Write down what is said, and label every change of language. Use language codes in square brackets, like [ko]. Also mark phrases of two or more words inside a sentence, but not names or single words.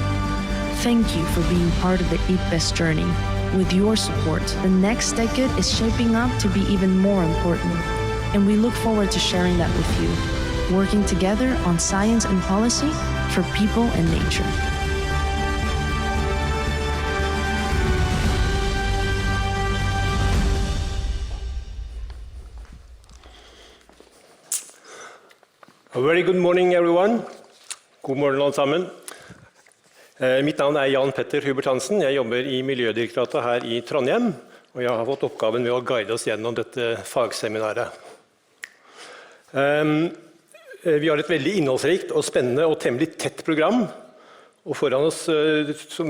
[en] Thank you for being part of the IPBES journey. With your support, the next decade is shaping up to be even more important, and we look forward to sharing that with you, working together on science and policy for people and nature. A very good morning, everyone. [no] God morgen alle sammen. Mitt navn Jan Petter Hubert Hansen. Jeg jobber i Miljødirektoratet her i Trondheim, og jeg har fått oppgaven med å guide oss gjennom dette fagseminaret. Vi har et veldig innholdsrikt og spennende og temmelig tett program som ligger foran oss.